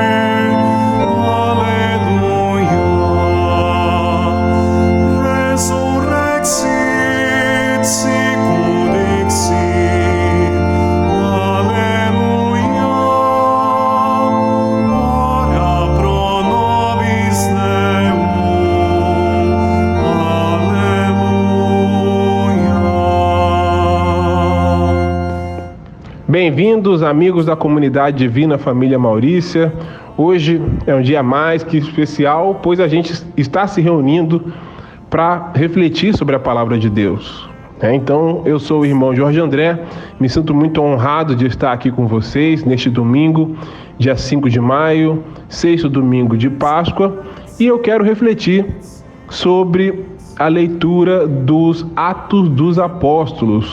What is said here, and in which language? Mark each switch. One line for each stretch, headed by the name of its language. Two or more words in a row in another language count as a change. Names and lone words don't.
Latin: alleluia, resurrexit sicut dixit, alleluia, ora pro nobis Deum, alleluia.
Portuguese: Bem-vindos, amigos da comunidade Divina Família Maurícia. Hoje é um dia mais que especial, pois a gente está se reunindo para refletir sobre a palavra de Deus. Então, eu sou o irmão Jorge André, me sinto muito honrado de estar aqui com vocês neste domingo, dia 5 de maio, sexto domingo de Páscoa, e eu quero refletir sobre a leitura dos Atos dos Apóstolos.